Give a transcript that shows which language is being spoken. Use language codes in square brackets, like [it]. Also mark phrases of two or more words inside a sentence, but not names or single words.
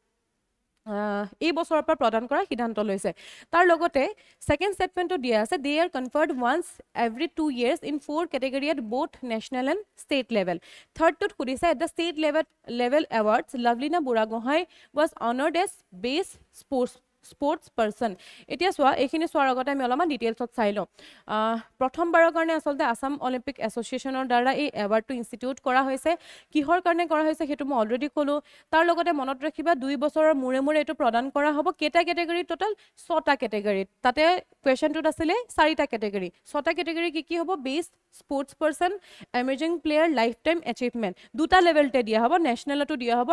[as] এই বছৰৰ পৰা প্ৰদান কৰা সিদ্ধান্ত লৈছে তাৰ লগতে [en] second statement [as] দিয়া আছে [en] they are conferred once every 2 years in 4 category at both national and state level third [as] টোত খুদিছে [en] at the state level awards Lovelina Buragohai was honored as best sports person [as] এতিয়া সোৱা এইখিনি সোৱাৰ আগতে আমি অলপমান ডিটেইলছত চাই লওঁ প্ৰথমবাৰৰ কাৰণে আসলতে আসাম অলিম্পিক এছ'চিয়েশ্যনৰ দ্বাৰা এই এৱাৰ্ডটো ইনষ্টিটিউট কৰা হৈছে কিহৰ কাৰণে কৰা হৈছে হেতু মই অলৰেডি ক'লো তাৰ লগতে মনত ৰাখিবা 2 বছৰৰ মূৰে মূৰে এটো প্ৰদান কৰা হ'ব কেটা [en] category total [as] 6টা কেটেগৰী তাতে কোৱেশ্চনটোত আছিল 4টা কেটেগৰী 6টা কেটেগৰী কি হ'ব [en] best sports person emerging player life time achievement [as] দুটা লেভেলতে দিয়া হ'ব নেশ্যনেলটো দিয়া হ'ব